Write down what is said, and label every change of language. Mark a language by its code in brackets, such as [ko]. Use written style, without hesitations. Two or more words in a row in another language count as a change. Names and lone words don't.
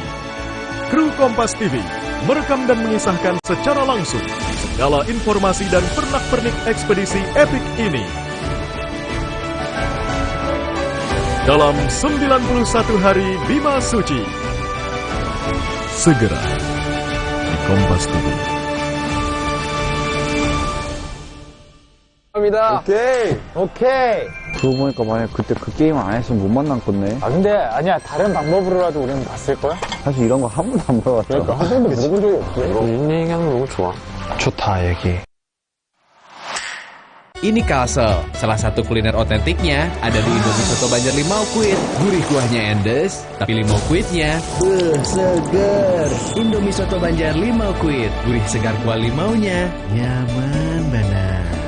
[id] Kru Kompas TV merekam dan mengisahkan secara langsung segala informasi dan pernak-pernik ekspedisi epik ini. dalam 91 hari Bima Suci. Segera di Kompas TV. [ko] 오케이. 그러고 보니까 만약 그때 그 게임 안 했으면 못 만난 건데. 아 근데 아니야 다른 방법으로라도 우리는 봤을 거야? 사실 이런 거 한 번도 안 물어봤잖아. 그러니까 한 번도 물어본 적이 없어. 윈닝 하는 거 너무 좋아. 좋다 얘기. [id] Ini Kalsel, salah satu kuliner otentiknya ada di Indomie Soto Banjar Limau Kuit. Gurih kuahnya endes, tapi limau kuitnya seger. Indomie Soto Banjar Limau Kuit, gurih segar kuah limaunya, nyaman banget.